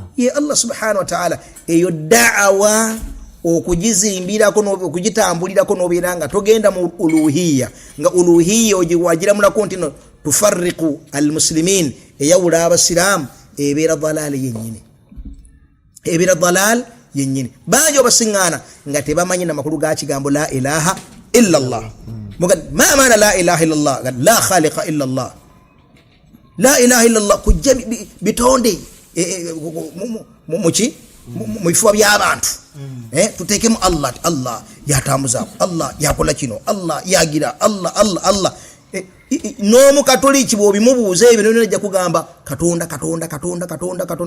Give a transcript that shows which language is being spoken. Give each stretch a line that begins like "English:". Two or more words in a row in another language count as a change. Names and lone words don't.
Ganda: Ye
Arabic: الله سبحانه وتعالى.
Ganda: Eyo da'awa okugizimbirako okugitambulirako n'obeera nga togenda mu uluhiyya, nga uluhiyya ogiwagiramulako nti no
Arabic: تفرق المسلمين,
Ganda: eyawula abasiraamu, ebeera dalal yennyini, ebeera dalal yennyini. Bangi obasiŋŋaana nga tebamanyi namakulu ga kigambo
Arabic: لا إله إلا الله.
Ganda: Ma maana
Arabic: لا إله إلا الله? لا خالق إلا الله. لا إله إلا الله
Ganda: kujja bitonde muki mu bifuba by'abantu. Tuteekemu Allah, Allah yatambuzaako, Allah yakola kino, Allah yagira, Allah Allah Allah. N'omukatoliki bw'obimubuuza ebyo najja kugamba Katonda Katonda Katonda Katonda Katonda.